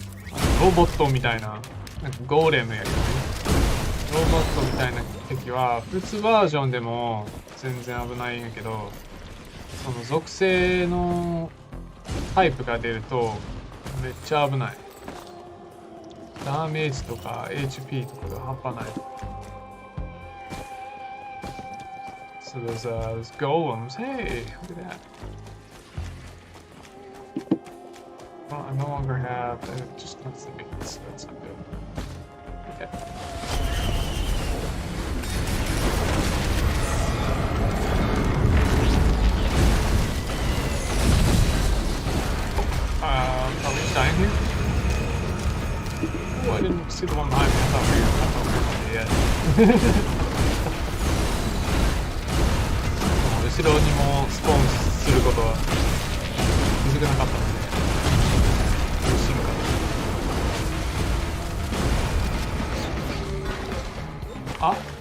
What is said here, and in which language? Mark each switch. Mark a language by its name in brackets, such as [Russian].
[Japanese] What ロボットみたいな、なんかゴーレムやけどね。ロボットみたいな敵は普通バージョンでも全然危ないんやけど、その属性のタイプが出るとめっちゃ危ない。ダメージとか HP とかが半端ない。 [English] So those golems, hey, look at that. Well, I no longer have, just wants to make this, that's not good. Okay. Are we dying here? Oh, I didn't see the one behind me. I thought we were dead. [Japanese] 後ろにもスポーンすることは気づかなかったので、嬉しいのかな。あ、